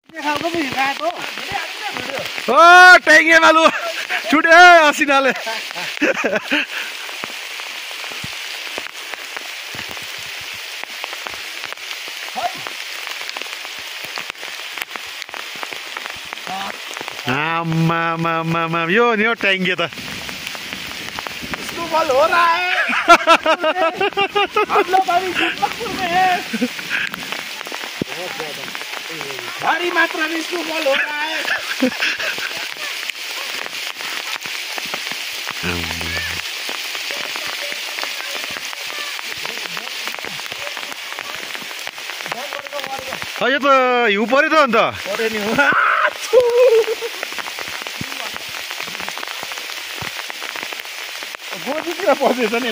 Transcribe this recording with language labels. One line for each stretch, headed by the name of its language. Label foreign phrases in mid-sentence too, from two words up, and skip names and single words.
Nepali: ओ ट्याङ्गे मालु छुट्यो असिनाले आम्मा यो नि हो ट्याङ्गे त
Hindi: स्नोफॉल हो रहा है हम लोग अभी जबलपुर में हैं भारी मात्रा में स्नोफॉल हो रहा है
Nepali: यो त हिउँ पर्यो त अन्त परे नि हो गोजीतिर पसेछ नि